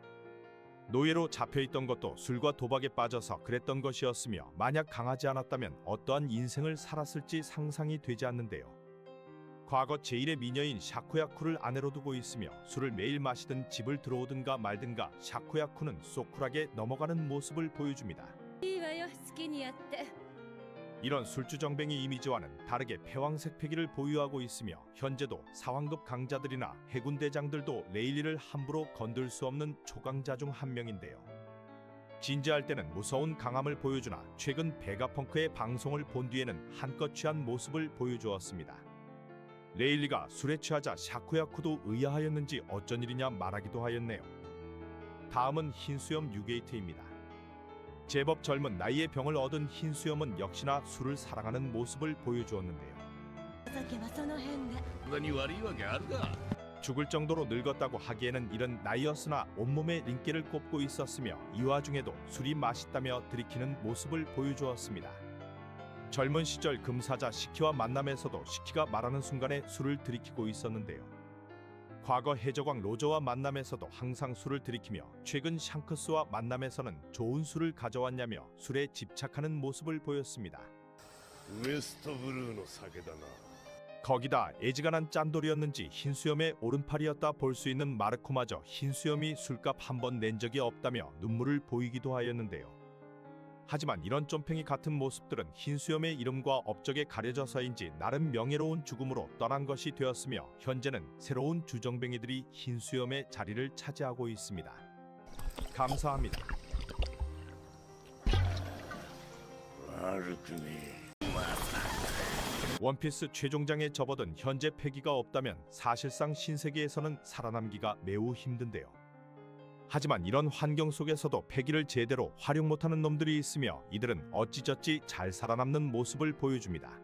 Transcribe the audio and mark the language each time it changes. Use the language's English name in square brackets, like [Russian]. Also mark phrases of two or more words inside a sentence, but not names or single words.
[Korean] 노예로 잡혀있던 것도 술과 도박에 빠져서 그랬던 것이었으며 만약 강하지 않았다면 어떠한 인생을 살았을지 상상이 되지 않는데요. 과거 제1의 미녀인 샤쿠야쿠를 아내로 두고 있으며 술을 매일 마시든 집을 들어오든가 말든가 샤쿠야쿠는 쏙 쿨하게 넘어가는 모습을 보여줍니다. [Japanese] いいわよ好きにやって [Korean] 이런 술주정뱅이 이미지와는 다르게 패왕색 패기를 보유하고 있으며 현재도 사왕급 강자들이나 해군 대장들도 레일리를 함부로 건들 수 없는 초강자 중 한 명인데요. 진지할 때는 무서운 강함을 보여주나 최근 베가펑크의 방송을 본 뒤에는 한껏 취한 모습을 보여주었습니다. 레일리가 술에 취하자 샤쿠야쿠도 의아하였는지 어쩐 일이냐 말하기도 하였네요. 다음은 흰수염 뉴게이트입니다. 제법 젊은 나이에 병을 얻은 흰수염은 역시나 술을 사랑하는 모습을 보여주었는데요. [Japanese] お酒はその辺で他に悪いわけあるか。 [Korean] 죽을 정도로 늙었다고 하기에는 이른 나이였으나 온몸에 링기를 꼽고 있었으며 이 와중에도 술이 맛있다며 들이키는 모습을 보여주었습니다. 젊은 시절 금사자 시키와 만남에서도 시키가 말하는 순간에 술을 들이키고 있었는데요. 과거 해적왕 로저와 만남에서도 항상 술을 들이키며 최근 샹크스와 만남에서는 좋은 술을 가져왔냐며 술에 집착하는 모습을 보였습니다. [Japanese] ウエストブルーの酒だな。 [Korean] 거기다 애지간한 짠돌이었는지 흰수염의 오른팔이었다 볼 수 있는 마르코마저 흰수염이 술값 한 번 낸 적이 없다며 눈물을 보이기도 하였는데요. 하지만 이런 쫌팽이 같은 모습들은 흰수염의 이름과 업적에 가려져서인지 나름 명예로운 죽음으로 떠난 것이 되었으며 현재는 새로운 주정뱅이들이 흰수염의 자리를 차지하고 있습니다. 감사합니다. [Japanese] 悪くねえ。 [Korean] 원피스 최종장에 접어든 현재 패기가 없다면 사실상 신세계에서는 살아남기가 매우 힘든데요. 하지만 이런 환경 속에서도 패기를 제대로 활용 못하는 놈들이 있으며 이들은 어찌저찌 잘 살아남는 모습을 보여줍니다.